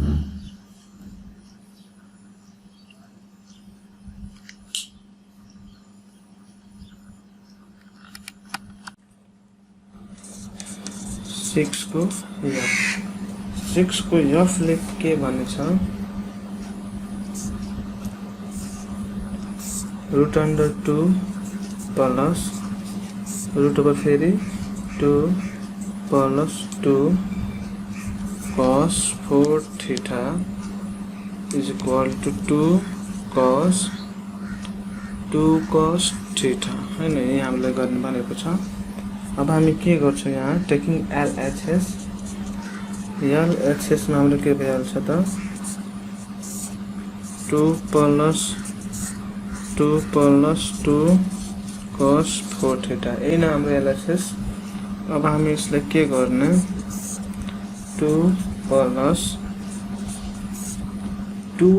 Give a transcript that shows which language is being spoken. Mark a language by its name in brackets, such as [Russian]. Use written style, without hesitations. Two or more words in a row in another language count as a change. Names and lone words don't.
[Nepali] सिक्स को एफ ले के भनेछ [English] root under 2 plus root over फेरि 2 plus 2 cos 4 theta is equal to 2 cos 4 थीटा इज इक्वल टू 2 cos [Nepali] थीटा हैन यही हामीले गर्ने भनेको छ अब हामी के गर्छौं यहाँ [English] taking LHS [Nepali] मा हामीले के भइहाल्छ त [English] 2 plus 2 cos 4 theta [Nepali] यही न हाम्रो LHS अब हामी यसलाई के गर्ने [English] 2 plus 2